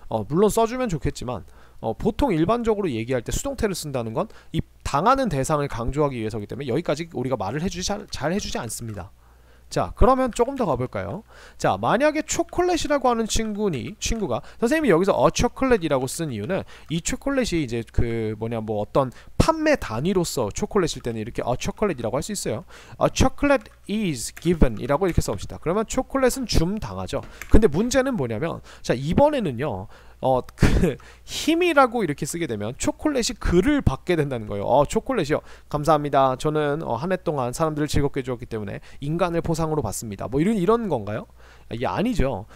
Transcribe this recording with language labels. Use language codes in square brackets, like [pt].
[ko] 물론 써주면 좋겠지만 보통 일반적으로 얘기할 때 수동태를 쓴다는 건 이 당하는 대상을 강조하기 위해서이기 때문에 여기까지 우리가 말을 잘 해주지 않습니다. 자, 그러면 조금 더 가볼까요? 자, 만약에 초콜릿이라고 하는 친구가 선생님이 여기서 a chocolate이라고 쓴 이유는 이 초콜릿이 이제 그 뭐 어떤 판매 단위로서 초콜릿일 때는 이렇게 a chocolate이라고 할 수 있어요. [en] a chocolate is given [ko] 이라고 이렇게 써봅시다. 그러면 초콜릿은 당하죠. 근데 문제는 뭐냐면 자, 이번에는요, 그 힘이라고 이렇게 쓰게 되면 초콜릿이 그를 받게 된다는 거예요. 초콜릿이요, 감사합니다. 저는 한 해 동안 사람들을 즐겁게 해주었기 때문에 인간을 보상으로 받습니다. 뭐 이런 건가요? 이게 아니죠.